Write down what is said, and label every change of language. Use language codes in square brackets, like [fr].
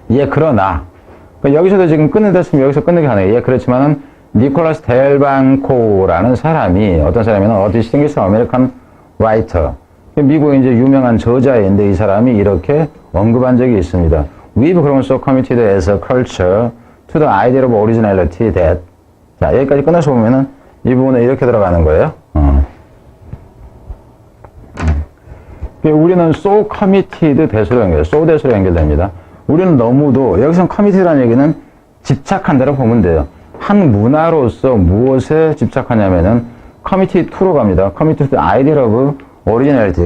[ko] 그러나 그러니까 여기서도 지금 끊는다 했으면 여기서 끊는 게 가능해요. 그렇지만은 니콜라스 델방코라는 사람이 어떤 사람이냐면 [en] distinguished American writer. [ko] 미국의 이제 유명한 저자인데 이 사람이 이렇게 언급한 적이 있습니다. [en] We've grown so committed as a culture to the idea of originality that. [ko] 자, 여기까지 끝나서 보면은 이 부분에 이렇게 들어가는 거예요. 우리는 so committed 대수로 so 대수로 연결됩니다. 우리는 너무도, 여기서는 committed라는 얘기는 집착한다고 보면 돼요. 한 문화로서 무엇에 집착하냐면은 committed to로 갑니다. [en] committed to the idea of originality.